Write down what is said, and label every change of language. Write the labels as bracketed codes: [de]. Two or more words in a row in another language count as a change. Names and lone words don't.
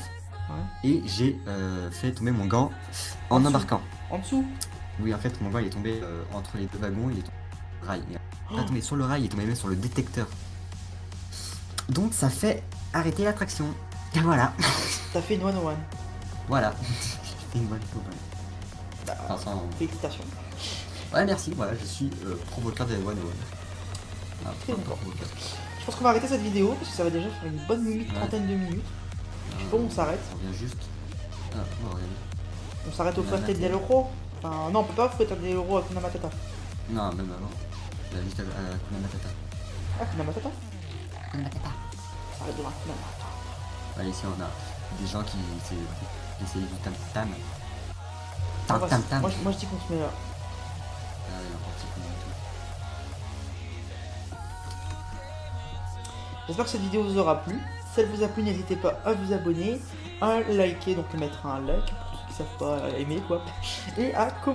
[fr] Ouais. et j'ai fait tomber mon gant En en dessous. embarquant. En dessous. Oui, en fait, mon gant il est tombé entre les deux wagons, il est tombé sur le rail. Il est pas Oh. tombé sur le rail, il est tombé même sur le détecteur. Donc, ça fait arrêter l'attraction. Et voilà. T'as fait une [en] one-on-one. [fr] Voilà. J'ai fait une bonne coupe. Bah, Enfin, sans- félicitations. Ouais, merci, voilà, je suis provocateur des one Ah, Très pas d'accord. provocateur. Je pense qu'on va arrêter cette vidéo parce que ça va déjà faire une bonne minute, Ouais. trentaine de minutes. Je sais pas où on s'arrête. On revient juste. Ah, on revient. On s'arrête au Hakuna Fuerte Matata. del Oro. Enfin, non, on peut pas Fuerte del Oro à Hakuna Matata. Non, même avant. La juste à Hakuna Matata. Ah, Hakuna Matata. Hakuna Matata. On s'arrête devant Hakuna Matata. Ouais, ici on a des gens qui essayent du tam tam. On Tam va tam se- tam. Moi je dis qu'on se met là. Ah, il y a un petit coup et tout. J'espère que cette vidéo vous aura plu. Si elle vous a plu, n'hésitez pas à vous abonner, à liker, donc mettre un like pour ceux qui savent pas aimer quoi, et à commenter.